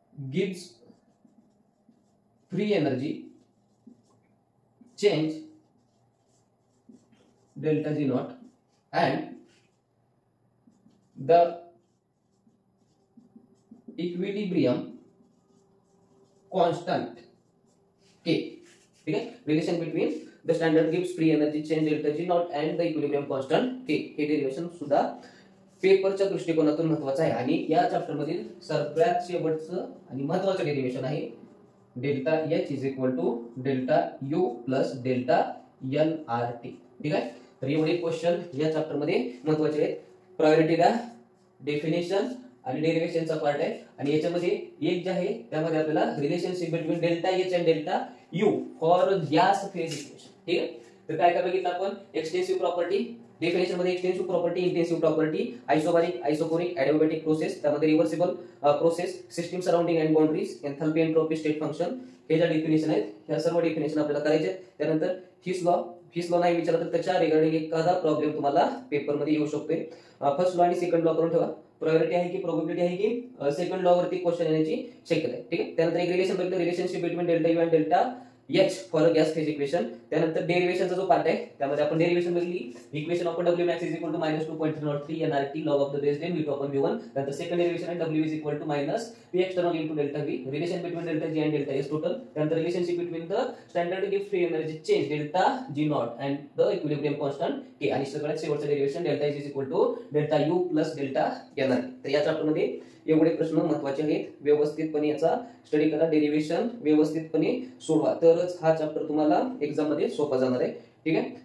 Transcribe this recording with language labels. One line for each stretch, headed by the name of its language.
English: gives free energy change delta G naught and the equilibrium constant K.
Hindi: ठीक है.
English: Relation between the standard gives free energy change delta G naught and the equilibrium constant K.
Marathi: हे derivation सुद्धा पेपरच्या दृष्टिकोनातून महत्वाचं आहे. आणि या चॅप्टर मधील सगळ्यात शेवटचं आणि महत्वाचं डेरिव्हेशन आहे
English: Delta H is equal to delta U plus delta NRT.
Marathi: ठीक आहे. तर एवढे क्वेश्चन या चॅप्टर मध्ये महत्वाचे आहेत. प्रायोरिटी द्या. डेफिनेशन आणि डेरिव्हेशनचा पार्ट आहे. आणि याच्यामध्ये एक जे आहे त्यामध्ये आपल्याला
English: Relationship between delta H and delta U for gas phase equation.
Marathi: ठीक आहे. तर काय काय बघितलं आपण? एक्सटेन्सिव्ह प्रॉपर्टी, डेफिनेशन मध्ये extensive property, intensive property, isobaric, isochoric, एडियाबॅटिक process, त्यामध्ये reversible process, system surrounding and boundaries, एन्थॅल्पी, entropy, state function, हे ज्या डेफिनेशन आहेत ह्या सर्व डेफिनेशन आपल्याला करायचे आहेत. त्यानंतर हिस लॉ नाही विचारलं तर त्याच्या रिगार्डिंग एखादा प्रॉब्लेम तुम्हाला पेपर मध्ये येऊ शकतोय. फर्स्ट लॉ आणि सेकंड लॉ करून ठेवा. प्रायोरिटी आहे की प्रोबॅबिलिटी आहे की सेकंड लॉ वरती क्वेश्चन येण्याची शक्यता आहे. ठीक आहे. त्यानंतर एक रिलेशन बघितलं,
English: Relationship between delta U and delta H for gas phase equation.
Marathi: त्यानंतर डेरिव्हेशनचा जो पार्ट आहे त्यामध्ये आपण डेरिव्हेशन बघितली,
English: Equation of W max is equal to minus 2.303 NRT log of the base 10 V2 upon V1.
Marathi: त्यानंतर
English: second derivation
Marathi: आहे
English: W is equal to minus P external into delta V. Relation between delta G and delta S total.
Marathi: त्यानंतर
English: Relationship between the standard gives free energy change delta G not and the equilibrium constant K.
Marathi: आणि सगळ्यात शेवटचं
English: Derivation delta H is equal to delta U plus delta NRT.
Marathi: तर या chapter मध्ये एवढे प्रश्न महत्वाचे आहेत. व्यवस्थितपणे याचा स्टडी करा, डेरिव्हेशन व्यवस्थितपणे सोडवा, तरच हा चॅप्टर तुम्हाला एक्झाम मध्ये सोपा जाणार आहे. ठीक आहे.